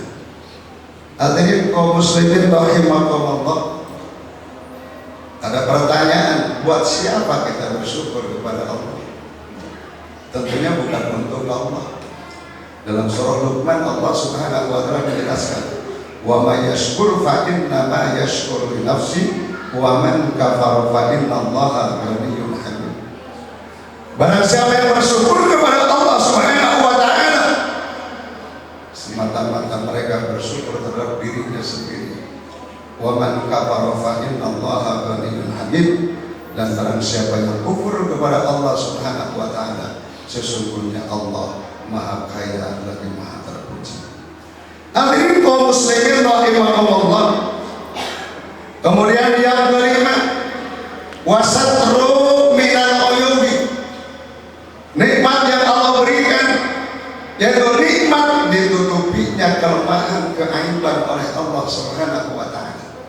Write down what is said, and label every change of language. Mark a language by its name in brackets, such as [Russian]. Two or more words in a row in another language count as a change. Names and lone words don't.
[Indonesian] Hadirin kaum muslimin rahimakumullah, ada pertanyaan, buat siapa kita bersyukur kepada Allah? Tentunya bukan untuk Allah. Dalam surah Luqman Allah [Arabic] سبحانه وتعالى [Indonesian] menjelaskan, [Arabic] ومن يشكر فإنما يشكر لنفسه ومن كفر فإن الله غني حميد. [Indonesian] Barang siapa yang bersyukur kepada Allah [Arabic] سبحانه وتعالى, [Indonesian] semata-mata mereka bersyukur terhadap dirinya sendiri. [Arabic] ومن كفر فإن الله غني حميد. [Indonesian] Dan barang siapa yang kufur kepada Allah [Arabic] سبحانه وتعالى, [Indonesian] sesungguhnya Allah Maha Kaya lagi Maha Terpuji. Hadirin kaum muslimin rahimakumullah. Kemudian yang kelima, [Arabic] وستر من العيوب, [Indonesian] nikmat yang Allah berikan, yaitu nikmat ditutupinya kelemahan keaiban oleh Allah [Arabic] سبحانه وتعالى.